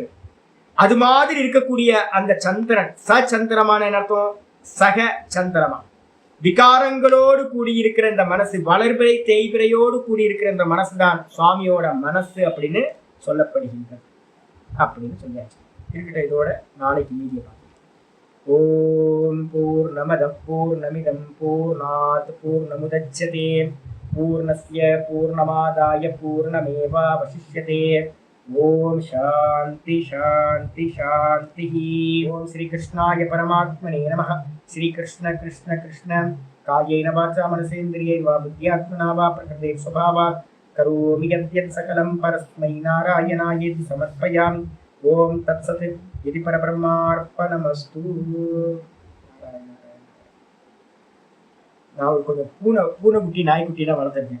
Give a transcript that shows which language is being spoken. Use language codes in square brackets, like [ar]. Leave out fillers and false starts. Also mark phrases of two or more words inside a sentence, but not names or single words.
[ta] அது மாதிரி இருக்கக்கூடிய அந்த சந்திரன் சந்திரமான அர்த்தம், சக சந்திரமா. விகாரங்களோடு கூடியிருக்கிற இந்த மனசு, வளர்பிறை தேய்பிறையோடு கூடியிருக்கிற இந்த மனசு தான் சுவாமியோட மனசு அப்படின்னு சொல்லப்படுகின்றது அப்படின்னு சொல்லியாச்சு. இருக்கட்டும், இதோட நாளைக்கு மீதியை பார்க்கலாம். [sa] ॐ पूर्णमद पूर्णमिदं पूर्णात् पूर्णमुदच्यते पूर्णस्य पूर्णमादाय पूर्णमेवावशिष्यते. ॐ शान्ति शान्ति शान्ति. ॐ श्री कृष्णाय परमात्मने नमः. श्री कृष्ण कृष्ण कृष्ण कायेन वाचा मनसेन्द्रियैर्वा बुद्ध्यात्मना वा प्रकृतेः स्वभावात् करोमि यद्यत् सकलं परस्मै नारायणायेति समर्पयामि. ॐ तत्सत्। इति परब्रह्मार्पणमस्तु. [ta] நான் கொஞ்சம் பூனைக்குட்டி நாய்க்குட்டிலாம் வளர்த்துருக்கேன்.